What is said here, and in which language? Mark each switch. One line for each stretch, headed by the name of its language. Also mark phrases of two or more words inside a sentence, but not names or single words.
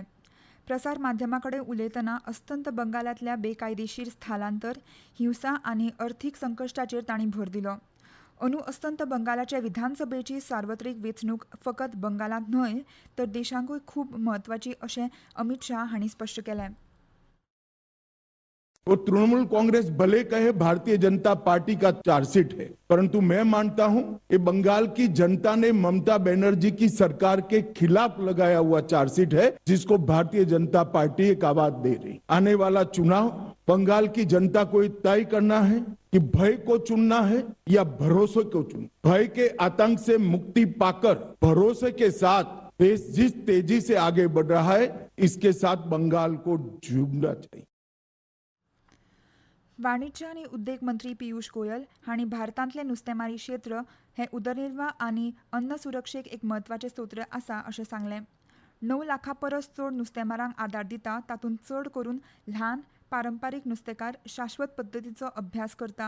Konkani: प्रसार माध्यमांकडेन उलयतना अस्तंत बंगालांतल्या बेकायदेशीर स्थलांतर, हिंसा आनी अर्थीक संकश्टाचेर तांणी भर दिलो. अंदू अस्तंत बंगालाचे विधानसभेची सार्वत्रीक वेंचणूक फकत बंगालांत न्हय तर देशांकूय खूब म्हत्वाची अशें अमित शाह हांणी स्पश्ट केलें.
Hindi: वो तृणमूल कांग्रेस भले कहे भारतीय जनता पार्टी का चार्जशीट है, परंतु मैं मानता हूं कि बंगाल की जनता ने ममता बनर्जी की सरकार के खिलाफ लगाया हुआ चार्जशीट है, जिसको भारतीय जनता पार्टी एक आवाज दे रही. आने वाला चुनाव बंगाल की जनता को तय करना है कि भय को चुनना है या भरोसे को चुनना. भय के आतंक से मुक्ति पाकर भरोसे के साथ देश जिस तेजी से आगे बढ़ रहा है, इसके साथ बंगाल को जुड़ना चाहिए.
Konkani: वाणिज्य आनी उद्देग मंत्री पियुष गोयल हांणी भारतांतलें नुस्तेमारी क्षेत्र हें उदरनिर्वाह आनी अन्न सुरक्षेक एक म्हत्वाचें स्तोत्र आसा अशें सांगलें. 9 लाखां परस चड नुस्तेमारांक आदार दिता, तातूंत चड करून ल्हान पारंपारीक नुस्तेकार शाश्वत पद्दतीचो अभ्यास करता.